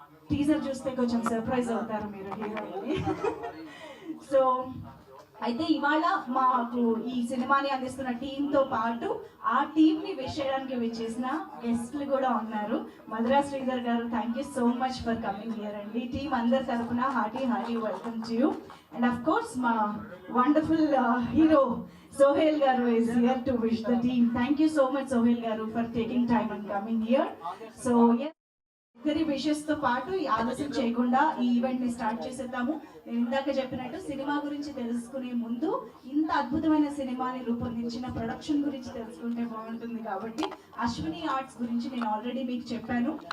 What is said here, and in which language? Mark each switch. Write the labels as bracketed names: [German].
[Telugu] Teaser చూస్తే కొంచెం surprise అవుతారు మీరు హీరోయిన్. సో అయితే ఇవాళ మాకు ఈ సినిమాని అందిస్తున్న టీంతో పాటు ఆ టీంని విష్ చేయడానికి విచ్చేసిన గెస్ట్లు కూడా ఉన్నారు. [English] Madhura Sridhar garu, thank you so much for coming here అండి. [Telugu] టీం అందరి తరఫున [English] Hearty welcome to you. And of course మా wonderful hero Sohail Garu is here to wish the team. Thank you so much Sohail Garu for taking time and coming here. So yes, [Telugu] ఇద్దరి wishes తో పాటు ఆలస్యం చేయకుండా ఈ event ని start చేసేద్దాము. నేను ఇందాక చెప్పినట్టు సినిమా గురించి తెలుసుకునే ముందు ఇంత అద్భుతమైన సినిమాని రూపొందించిన ప్రొడక్షన్ గురించి తెలుసుకుంటే బాగుంటుంది. కాబట్టి అశ్విని ఆర్ట్స్ గురించి నేను ఆల్రెడీ మీకు చెప్పాను.